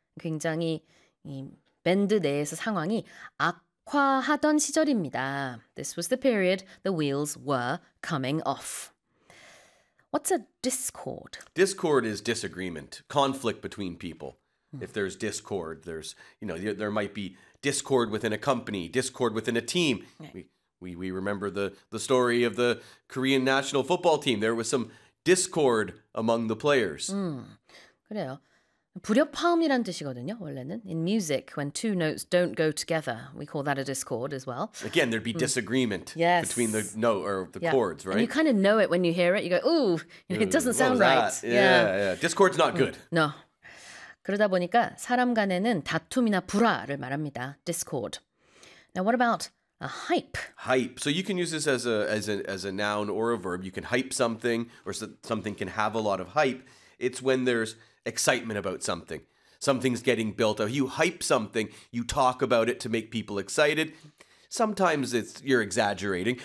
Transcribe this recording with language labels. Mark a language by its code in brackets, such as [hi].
[ko] 굉장히 이 밴드 내에서 상황이 악화하던 시절입니다. [en] This was the period the wheels were coming off. What's a discord? Discord is disagreement, conflict between people. If there's discord, there's, you know, there might be discord within a company, discord within a team. Right. We remember the story of the Korean national football team. There was some discord among the players. [ko] 그래요. 불협화음이란 뜻이거든요, 원래는. [en] In music, when two notes don't go together, we call that a discord as well. Again, there'd be disagreement between the note or the chords, right? And you kind of know it when you hear it. You go, ooh, it doesn't sound right. Yeah. Discord's not good. No. [ko] 그러다 보니까 사람 간에는 다툼이나 불화를 말합니다. [en] Discord. Now, what about a hype? Hype. So you can use this as a noun or a verb. You can hype something, or something can have a lot of hype. It's when there's excitement about something. Something's getting built up. You hype something. You talk about it to make people excited. Sometimes you're exaggerating.